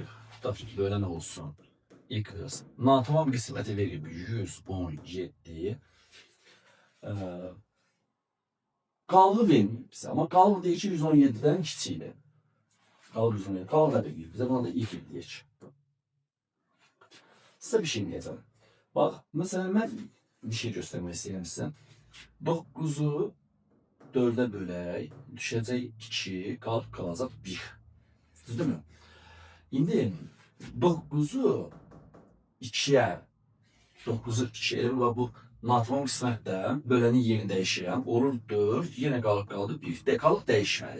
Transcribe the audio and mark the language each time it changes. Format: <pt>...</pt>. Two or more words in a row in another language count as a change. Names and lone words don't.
<az>Tutaq ki, bölən olsun. İlk hız. Natamam qisməti verib 117. Qalığı verməyib bizə. Amma qalıq deyir ki, 117'dən kiçikdir. Qalıq 117. Qalıq da verməyib bizə. Buna da ilk deyək.</az> <tr>Size bir şey diyeceğim. Bak mesela ben bir şey göstermek istedim size.</tr> <az>9'u 4'ə bölək, düşəcək 2, qalacaq 1. Düzdürmü? İndi 9'u 2'yə 9'u 2'yə və bu natman qismətdə bölənin yerini dəyişirəm. Olur 4, yenə qaldı 1. Qalıq dəyişməli.</az>